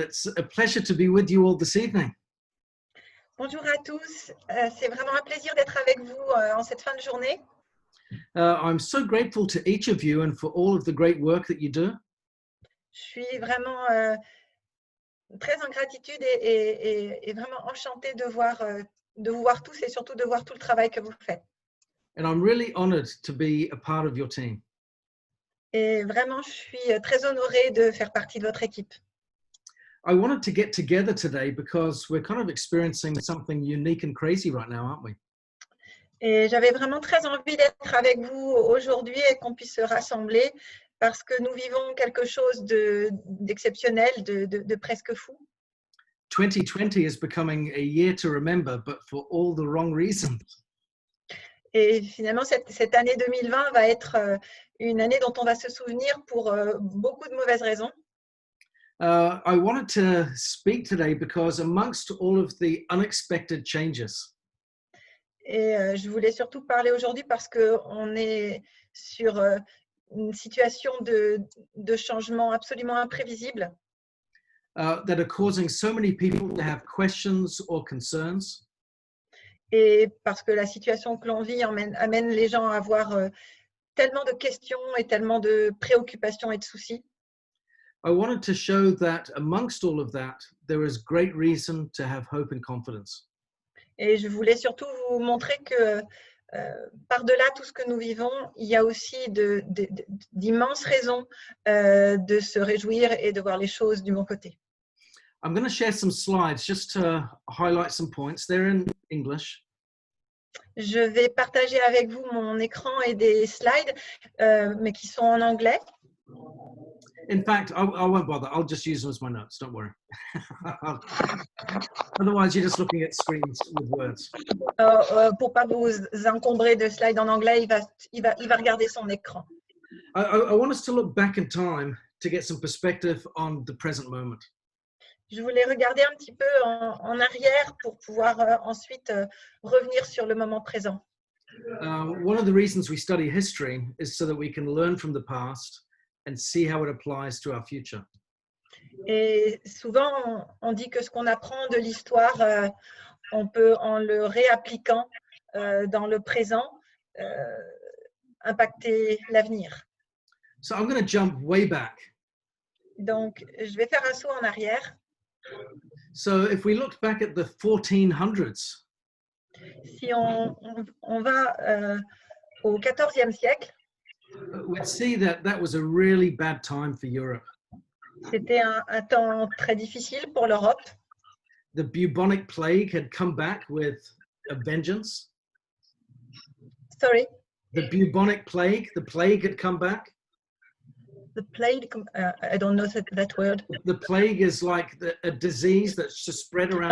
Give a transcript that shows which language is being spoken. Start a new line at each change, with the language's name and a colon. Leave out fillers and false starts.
English: It's a pleasure to be with you all this evening.
French: Bonjour à tous. C'est vraiment un plaisir d'être avec vous en cette fin de journée.
English: I'm so grateful to each of you and for all of the great work that you do.
French: Je suis vraiment très en gratitude et vraiment enchantée de vous voir tous et surtout de voir tout le travail que vous faites.
English: And I'm really honored to be a part of your team.
French: Et vraiment, je suis très honorée de faire partie de votre équipe.
English: I wanted to get together today because we're kind of experiencing something unique and crazy right now, aren't we?
French: Et j'avais vraiment très envie d'être avec vous aujourd'hui et qu'on puisse se rassembler parce que nous vivons quelque chose d'exceptionnel, de presque fou.
English: 2020 is becoming a year to remember, but for all the wrong reasons.
French: Et finalement, cette année 2020 va être une année dont on va se souvenir pour beaucoup de mauvaises raisons.
English: I wanted to speak today because amongst all of the unexpected changes,
French: Et je voulais surtout parler aujourd'hui parce qu'on est sur une situation de changement absolument imprévisible
English: that are causing so many people to have questions or concerns.
French: et parce que la situation que l'on vit amène les gens à avoir tellement de questions et tellement de préoccupations et de soucis.
English: I wanted to show that amongst all of that, there is great reason to have hope and confidence.
French: Et je voulais surtout vous montrer que par-delà tout ce que nous vivons, il y a aussi d'immenses raisons de se réjouir et de voir les choses du bon côté.
English: I'm going to share some slides just to highlight some points. They're in English.
French: Je vais partager avec vous mon écran et des slides, mais qui sont en anglais.
English: In fact, I won't bother. I'll just use them as my notes. Don't worry. Otherwise, you're just looking at screens with words.
French: Pour pas vous encombrer de slides en anglais, il va regarder son écran.
English: I want us to look back in time to get some perspective on the present moment.
French: Je voulais regarder un petit peu en arrière pour pouvoir ensuite revenir sur le moment présent.
English: One of the reasons we study history is so that we can learn from the past and see how it applies to our future.
French: Et souvent, on dit que ce qu'on apprend de l'histoire, on peut, en le réappliquant dans le présent, impacter l'avenir.
English: So I'm going to jump way back.
French: Donc, je vais faire un saut en arrière.
English: So if we look back at the 1400s,
French: Si on va au XIVe siècle,
English: we'd see that that was a really bad time for Europe.
French: c'était un temps très difficile pour l'Europe.
English: The bubonic plague had come back with a vengeance. Sorry, The bubonic plague, the plague had come back. the plague, I don't know that word. The plague is like a disease that's just spread around